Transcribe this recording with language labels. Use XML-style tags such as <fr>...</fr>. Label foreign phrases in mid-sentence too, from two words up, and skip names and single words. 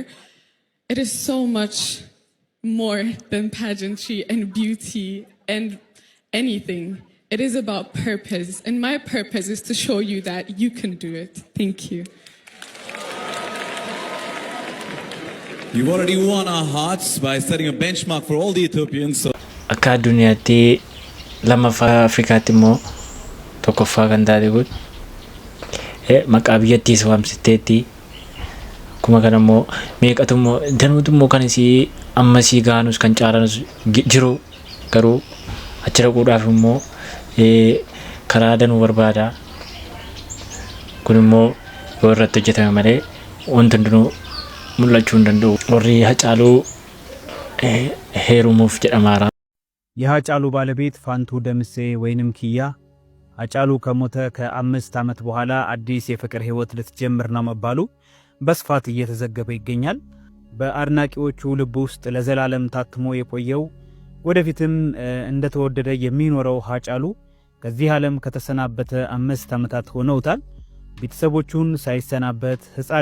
<en>It is so much more than pageantry and beauty and anything. It is about purpose, and my purpose is to show you that you can do it. Thank you. You've already won our hearts by setting a benchmark for all the Ethiopians. So</en> <om>Akka addunyaatti lammaffaa Afrikaatti immoo tokkoffaa kan taate kun maqaa biyyattiis waamsiteetti. Akkuma kana immoo meeqatu immoo danuutu immoo kan isii ammasii gaanus kan caalanus jiru garuu achi dhaquudhaaf immoo karaa danuu barbaada. Kun immoo yoo irratti hojjetame malee wanti hundinuu mul'achuu hin danda'u. Warri Haacaaluu heerumuuf jedhamaara.</om> <am>የሃጫሉ ባለቤት ፋንቱ ደምሴ ወይንም ኪያ ሃጫሉ ከሞተ ከ5 ዓመት በኋላ አዲስ የፍቅር ህይወት ልትጀምር ነው መባሉ በስፋት እየተዘገበ ይገኛል። በአድናቂዎቹ ልብ ውስጥ ለዘላለም ታትሞ የቆየው ወደፊትም እንደተወደደ የሚኖረው ሃጫሉ ከዚህ ዓለም ከተሰናበተ 5 ዓመታት ሆነውታል። ቤተሰቦቹን ሳይሰናበት ህፃን</am>